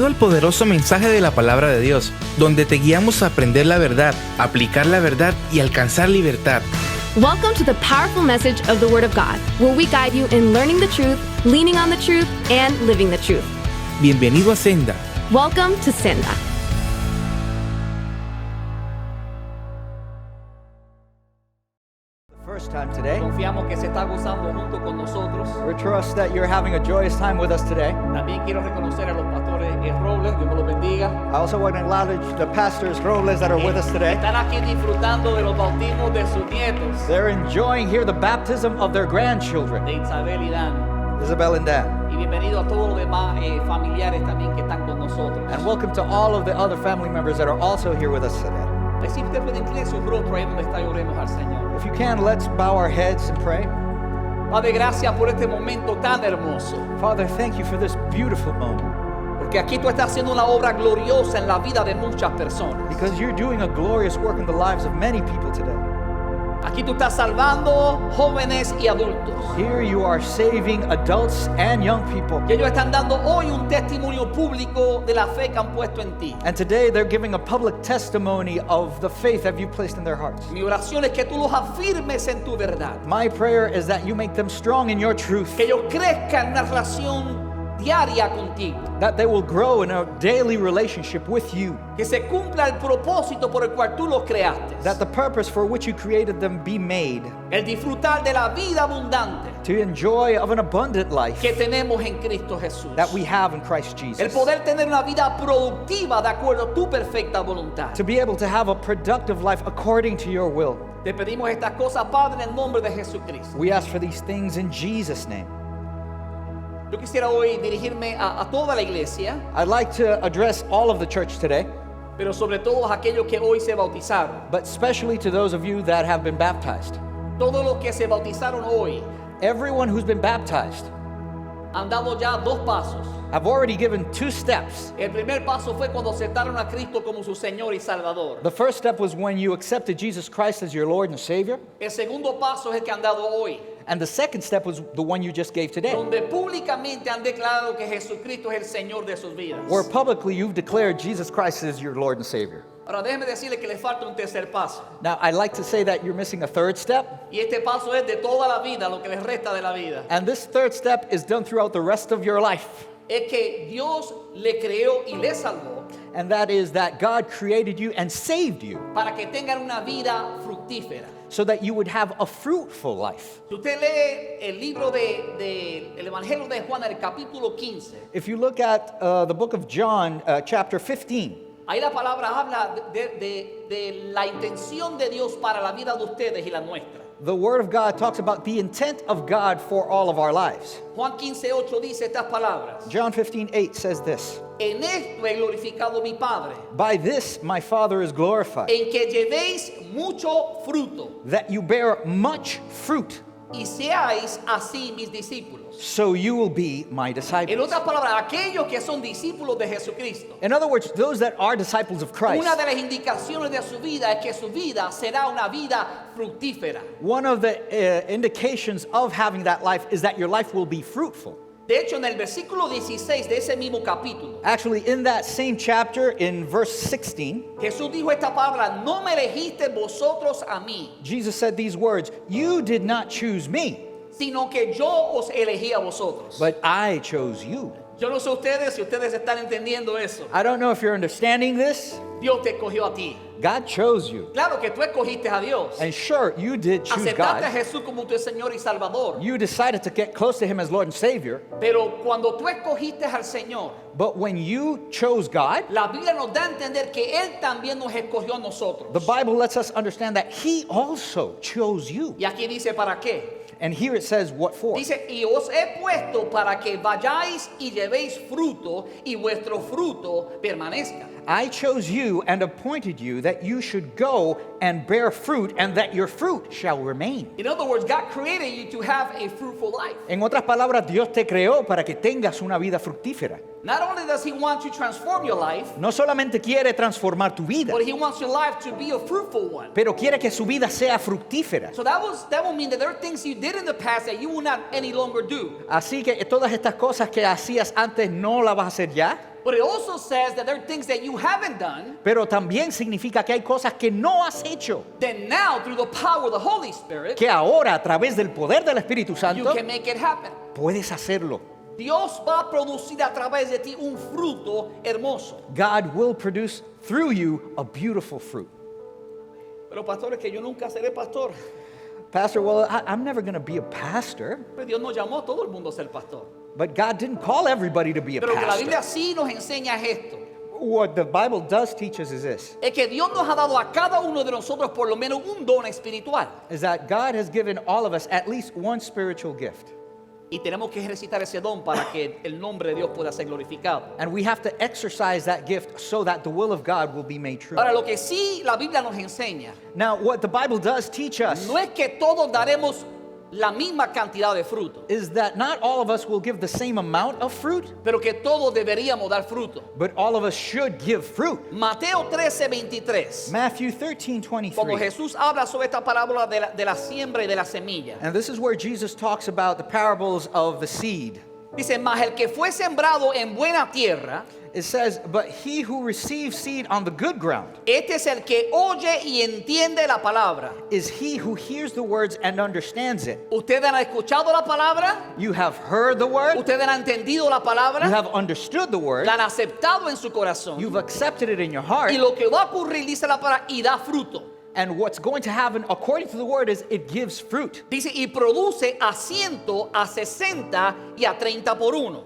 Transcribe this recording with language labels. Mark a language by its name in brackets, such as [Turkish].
[Spanish] El poderoso mensaje de la palabra de Dios, donde te guiamos a aprender la verdad, aplicar la verdad y alcanzar libertad. [English] Welcome to the powerful message of the Word of God, where we guide you in learning the truth, leaning on the truth, and living the truth. [Spanish] Bienvenido a Senda. [English] Welcome to Senda. First time today. [Spanish] Confiamos que se está gozando junto con nosotros. [English] We trust that you're having a joyous time with us today. [Spanish] También quiero reconocer a los pastores Robles, Dios me los bendiga. [English] I also want to acknowledge the pastors Robles that are with us today. [Spanish] Están aquí disfrutando de los bautismos de sus nietos, [English] They're enjoying here the baptism of their grandchildren, [Spanish] de Isabel y Dan. [English] Isabel and Dan. [Spanish] Y bienvenido a todos los demás familiares también que están con nosotros. [English] And welcome to all of the other family members that are also here with us today. [Spanish] Si usted puede inclinar su rostro ahí donde está y oremos al Señor. [English] If you can, let's bow our heads and pray. [Spanish] Padre, gracias por este momento tan hermoso. [English] Father, thank you for this beautiful moment, [Spanish] Porque aquí tú estás haciendo una obra gloriosa en la vida de muchas personas. [English] because you're doing a glorious work in the lives of many people today. [Spanish] Aquí tú estás salvando jóvenes y adultos. [English] Here you are saving adults and young people. [Spanish] Y ellos están dando hoy un testimonio público de la fe que han puesto en ti. [English] And today they're giving a public testimony of the faith that you placed in their hearts. [Spanish] Mi oración es que tú los afirmes en tu verdad. [English] My prayer is that you make them strong in your truth, [Spanish] Que ellos crezcan en una relación diaria contigo. [English] that they will grow in a daily relationship with you, [Spanish] Que se cumpla el propósito por el cual tú los creaste. [English] that the purpose for which you created them be made, [Spanish] El disfrutar de la vida abundante [English] to enjoy of an abundant life [Spanish] que tenemos en Cristo Jesús. [English] that we have in Christ Jesus. [Spanish] poder tener una vida productiva de acuerdo a tu perfecta voluntad. [English] To be able to have a productive life according to your will. [Spanish] Te pedimos estas cosas, Padre, en el nombre de Jesucristo. [English] We ask for these things in Jesus' name. [Spanish] Yo quisiera hoy dirigirme a toda la iglesia, [English] I'd like to address all of the church today, [Spanish] pero sobre todo a aquellos que hoy se bautizaron. [English] but especially to those of you that have been baptized. [Spanish] Todos los que se bautizaron hoy [English] Everyone who's been baptized [Spanish] han dado ya dos pasos. [English] have already given two steps. [Spanish] El primer paso fue cuando aceptaron a Cristo como su Señor y Salvador. [English] The first step was when you accepted Jesus Christ as your Lord and Savior. [Spanish] El segundo paso es el que han dado hoy, [English] And the second step was the one you just gave today, [Spanish] donde públicamente han declarado que Jesucristo es el Señor de sus vidas. [English] where publicly you've declared Jesus Christ as your Lord and Savior. [Spanish] Ahora déjeme decirle que le falta un tercer paso. [English] Now, I'd like to say that you're missing a third step, [Spanish] Y este paso es de toda la vida, lo que les resta de la vida. [English] and this third step is done throughout the rest of your life. [Spanish] Es que Dios le creó y le salvó [English] And that is that God created you and saved you [Spanish] para que tengan una vida fructífera. [English] so that you would have a fruitful life. [Spanish] Si usted lee el libro de el Evangelio de Juan, el capítulo 15, [English] If you look at the book of John, chapter 15, [Spanish] ahí la palabra habla de la intención de Dios para la vida de ustedes y la nuestra. [English] the Word of God talks about the intent of God for all of our lives. [Spanish] Juan 15:8 dice estas palabras: [English] John 15:8 says this, [Spanish] En esto he glorificado a mi Padre, [English] "By this my Father is glorified, [Spanish] en que llevéis mucho fruto [English] that you bear much fruit, [Spanish] y seáis así mis discípulos. [English] so you will be my [Spanish] En [English] disciples." [Spanish] otras palabras, aquellos que son discípulos de Jesucristo, [English] In other words, those that are disciples of Christ, [Spanish] una de las indicaciones de su vida es que su vida será una vida fructífera. [English] one of the indications of having that life is that your life will be fruitful. [Spanish] De hecho, en el versículo 16 de ese mismo capítulo, [English] Actually, in that same chapter, in verse 16, [Spanish] Jesús dijo esta palabra: no me elegiste vosotros a mí, [English] Jesus said these words, "You did not choose me, [Spanish] sino que yo os elegí a vosotros. [English] but I chose you." [Spanish] Yo no sé ustedes si ustedes están entendiendo eso. [English] I don't know if you're understanding this. [Spanish] Dios te escogió a ti. [English] God chose you. [Spanish] Claro que tú escogiste a Dios. [English] And sure, you did choose [Spanish] Aceptaste a [English] God. [Spanish] Jesús como tu Señor y Salvador. [English] You decided to get close to Him as Lord and Savior. [Spanish] Pero cuando tú escogiste al Señor, [English] But when you chose God, [Spanish] la Biblia nos da a entender que Él también nos escogió a nosotros. [English] the Bible lets us understand that He also chose you. [Spanish] Y aquí dice, ¿para qué? [English] And here it says, what for? [Spanish] Dice, y os he puesto para que vayáis y llevéis fruto y vuestro fruto permanezca. [English] I chose you and appointed you that you should go and bear fruit, and that your fruit shall remain. In other words, God created you to have a fruitful life. [Spanish] En otras palabras, Dios te creó para que tengas una vida fructífera. [English] Not only does He want to transform your life, [Spanish] No solamente quiere transformar tu vida, [English] but He wants your life to be a fruitful one. [Spanish] pero quiere que su vida sea fructífera. [English] So that will mean that there are things you did in the past that you will not any longer do. [Spanish] Así que todas estas cosas que hacías antes no las vas a hacer ya. [English] But it also says that there are things that you haven't done, [Spanish] pero también significa que hay cosas que no has hecho, [English] then now through the power of the Holy Spirit, [Spanish] que ahora a través del poder del Espíritu [English] you [Spanish] Santo [English] can make it happen. [Spanish] puedes hacerlo. Dios va a producir a través de ti un fruto hermoso. [English] God will produce through you a beautiful fruit. [Spanish] Pero pastor, es que yo nunca seré pastor. [English] Pastor, well, I'm never going to be a pastor, [Spanish] Pero Dios no llamó a todo el mundo a ser pastor. [English] but God didn't call everybody to be a [Spanish] Pero lo que la Biblia [English] pastor. [Spanish] sí nos enseña es esto. [English] What the Bible does teach us is this, [Spanish] Es que Dios nos ha dado a cada uno de nosotros por lo menos un don espiritual. [English] is that God has given all of us at least one spiritual gift. [Spanish] Y tenemos que ejercitar ese don para que el nombre de Dios pueda ser glorificado. [English] And we have to exercise that gift so that the will of God will be made true. [Spanish] Ahora, lo que sí la Biblia nos enseña [English] Now, what the Bible does teach us [Spanish] no es que todos daremos la misma cantidad de fruto, [English] is that not all of us will give the same amount of fruit, [Spanish] pero que todos deberíamos dar fruto. [English] but all of us should give fruit. [Spanish] Mateo 13:23. [English] Matthew 13, [Spanish] Cuando [English] 23. [Spanish] Jesús habla sobre esta parábola de la siembra y de la semilla, [English] And this is where Jesus talks about the parables of the seed. [Spanish] dice, mas el que fue sembrado en buena tierra, [English] It says, but he who receives seed on the good ground [Spanish] este es el que oye y entiende la palabra. [English] is he who hears the words and understands it. [Spanish] ¿Ustedes han escuchado la palabra? [English] You have heard the word, [Spanish] ¿Ustedes han entendido la [English] you [Spanish] palabra? [English] have understood the word, [Spanish] La han aceptado en su corazón. [English] you've accepted it in your heart, [Spanish] Y lo que va a ocurrir, dice la palabra, y da fruto. [English] and what's going to happen according to the word is it gives fruit. [Spanish] Dice, y produce a 100, a 60 y a 30 por uno.